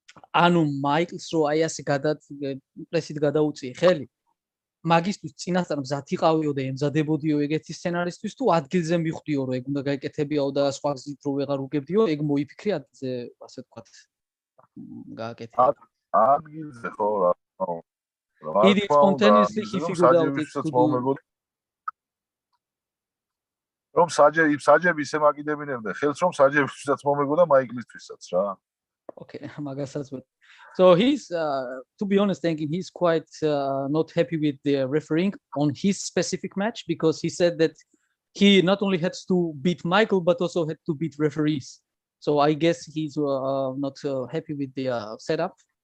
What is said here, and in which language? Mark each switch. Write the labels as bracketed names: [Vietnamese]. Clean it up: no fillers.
[Georgian] ანუ მაიკლს რო აი ასე პრესით გადაუწიე ხელი, მაგისთვის წინასწარ მზად იყავიო და ემზადებოდიო ეგეთი სცენარისთვის, თუ ადგილზე მიხვდიო, რომ ეგ უნდა გაეკეთებიო და სხვა გზით რო ვეღარ უგებდიო, ეგ მოიფიქრე ადგილზე, ასე ვთქვათ, გააკეთე. ადგილზე ხო რა. [English] He did spontaneously, he figured out it to do. [Georgian] რომ საჯები ისე მაკიდებინებდა ხელს, რომ საჯებისთვისაც მომეგო და მაიკლისთვისაც რა. [English] Okay, magasa's with. So he's, to be honest, thinking he's quite not happy with the refereeing on his specific match, because he said that he not only had to beat Michael but also had to beat referees. So I guess he's not happy with the setup.